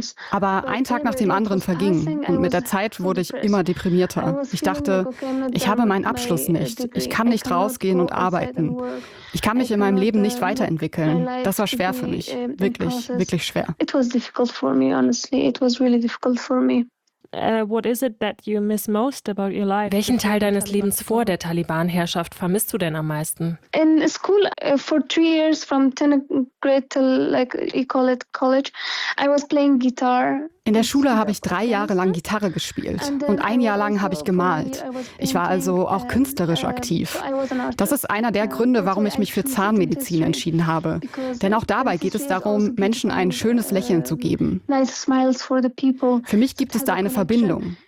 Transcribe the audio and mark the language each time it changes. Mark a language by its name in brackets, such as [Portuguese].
[German] Aber ein Tag nach dem anderen verging und mit der Zeit wurde ich immer deprimierter. Ich dachte, ich habe meinen Abschluss nicht, ich kann nicht rausgehen und arbeiten. Ich kann mich in meinem Leben nicht weiterentwickeln. Das war schwer für mich, wirklich, wirklich schwer. [English] It was difficult for me, honestly. It was really difficult for me. What is it that you miss most about your life? [German] Welchen Teil deines Lebens vor der Taliban-Herrschaft vermisst du denn am meisten? [English] In school for 3 years from 10th grade till like you call it college, I was playing guitar. [German] In der Schule habe ich 3 Jahre lang Gitarre gespielt und 1 Jahr lang habe ich gemalt. Ich war also auch künstlerisch aktiv. Das ist einer der Gründe, warum ich mich für Zahnmedizin entschieden habe. Denn auch dabei geht es darum, Menschen ein schönes Lächeln zu geben. Für mich gibt es da eine Verbindung.